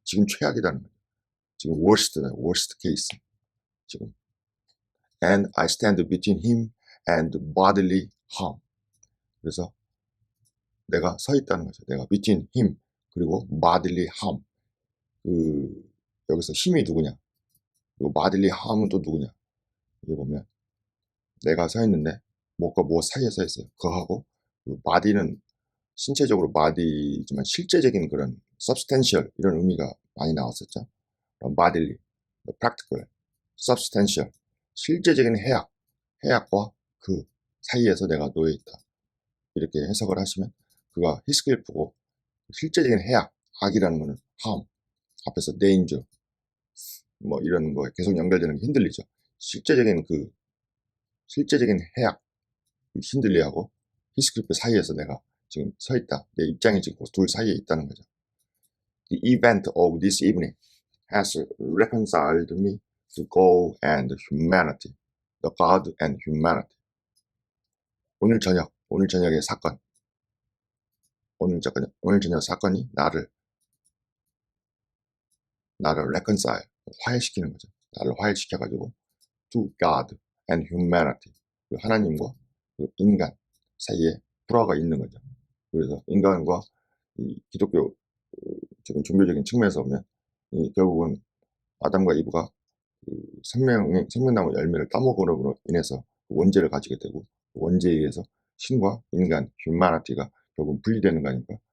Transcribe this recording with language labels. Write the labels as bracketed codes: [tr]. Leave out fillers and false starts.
[ko] 지금 최악이라는 거죠. 지금 worst case. 지금. [en] And I stand between him and bodily harm. [ko] 그래서 내가 서 있다는 거죠. 내가 [en] between him [ko] 그리고 bodily harm. 여기서 힘이 누구냐? 그리고 bodily harm은 또 누구냐? 여기 보면 내가 서 있는데 뭐가 뭐 사이에 서 있어요. 그하고 그 body는 신체적으로 body지만 실제적인 그런 substantial 이런 의미가 많이 나왔었죠. bodily, practical, substantial, 실제적인 해악과 그 사이에서 내가 놓여 있다. 이렇게 해석을 하시면 그가 히스클리프고 실제적인 악이라는 거는 harm, 앞에서 danger, 뭐 이런 거에 계속 연결되는 게 힌들리죠. 실제적인 해악, 힌들리하고 히스클리프 사이에서 내가 지금 서 있다. 내 입장이 지금 둘 사이에 있다는 거죠. [en] The event of this evening has reconciled me to God and humanity. The God and humanity. [ko] 오늘 저녁의 사건. 오늘 저녁 사건이 나를 reconcile, 화해시키는 거죠. 나를 화해시켜가지고 to God and humanity. 그 하나님과 그 인간 사이에 불화가 있는 거죠. 그래서 인간과 이 기독교 지금 종교적인 측면에서 보면 결국은 아담과 이브가 그 생명나무 열매를 따먹음으로 인해서 그 원죄를 가지게 되고 그 원죄에 의해서 신과 인간, 휴머니티가 결국은 분리되는 거 아닙니까?